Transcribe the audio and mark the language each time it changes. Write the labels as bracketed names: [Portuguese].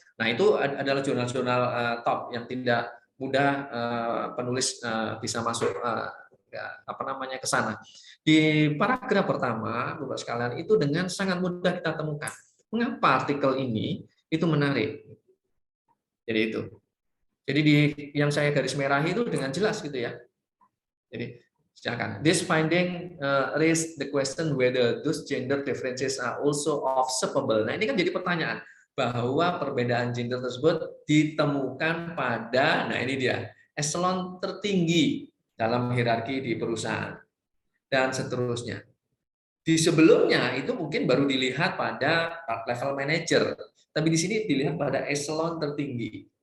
[Indonesian] Nah, itu adalah jurnal-jurnal top yang tidak mudah penulis bisa masuk ke sana. Di paragraf pertama, Bapak sekalian, itu dengan sangat mudah kita temukan mengapa artikel ini itu menarik. Jadi itu. Jadi yang saya garis merahi itu dengan jelas gitu ya. Jadi silakan. [English] This finding raise the question whether those gender differences are also observable. [Indonesian] Nah, ini kan jadi pertanyaan bahwa perbedaan gender tersebut ditemukan pada, nah ini dia, eselon tertinggi dalam hierarki di perusahaan dan seterusnya. Di sebelumnya itu mungkin baru dilihat pada level manager, tapi di sini dilihat pada eselon tertinggi.